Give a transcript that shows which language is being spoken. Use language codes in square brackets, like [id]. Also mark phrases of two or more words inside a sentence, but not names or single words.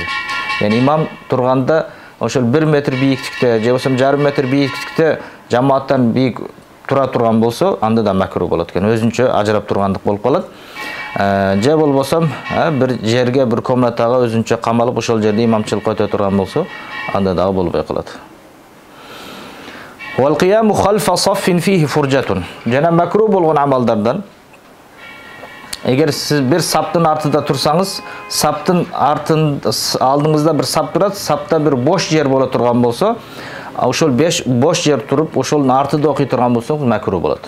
[ky] Имам турганда ошол 1 метр бийиктикте, же болбосо 1,5 метр бийиктикте жамааттан бийик тура турган болсо, анда да макруh болот экен. Өзүнчө ажырап тургандык болуп калат. Же болбосо бир жерге, бир комнатага өзүнчө камалып ошол жерде имамчылык өтө турган болсо, анда дагы болбой калат. [ar] والقيام خلف صف فيه فرجة. [ky] Жана макруh болгон амалдардан эгер сиз бир саптын артында турсаңыз, саптын алдыңызда бир сап турат, сапта бир бош жер боло турган болсо, ошол бош жер туруп, ошолдун артында окуй турган болсоңуз макруh болот.